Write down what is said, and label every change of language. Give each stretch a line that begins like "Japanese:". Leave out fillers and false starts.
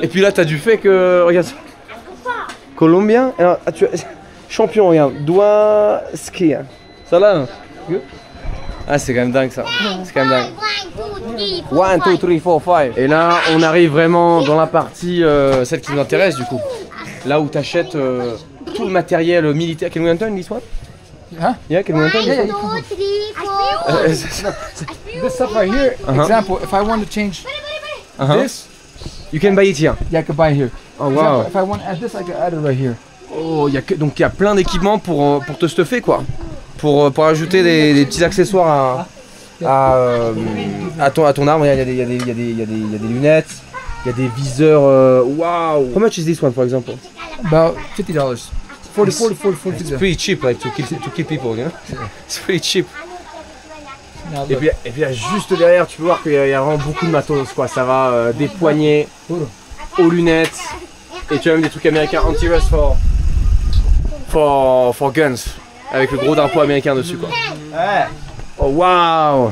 French: Et puis là t'as du fait que, regarde ça. Colombien, alors, champion, regarde, doigt ski. Ça là, ah c'est quand même dingue ça, c'est quand même dingue. 1, 2, 3, 4, 5. Et là on arrive vraiment dans la partie, celle qui nous intéresse du coup. Là où t'achètes tout le matériel militaire.
English: Can we enter in this one? Huh? Yeah, can we enter in this one? 2, 3, 4. This stuff right here, example, if I want to change this, you can buy it here. yeah, I could buy it here. Oh wow. Example, if I want to add this, I can add it right here.
French: Oh, donc il y a plein d'équipements pour te stuffer quoi. Pour ajouter des petits accessoires à ton arme. Il y a des lunettes, il y a des viseurs.
English: Wow. How much is this one for example? About $50. 40. It's pretty cheap like to kill people, you know? It's pretty cheap.
French: Et puis là, juste derrière, tu peux voir qu'il y a vraiment beaucoup de matos quoi. Ça va des poignets aux lunettes. Et tu as même des trucs américains
English: anti-rust for guns.
French: Avec le gros drapeau américain dessus quoi.
English: Oh wow.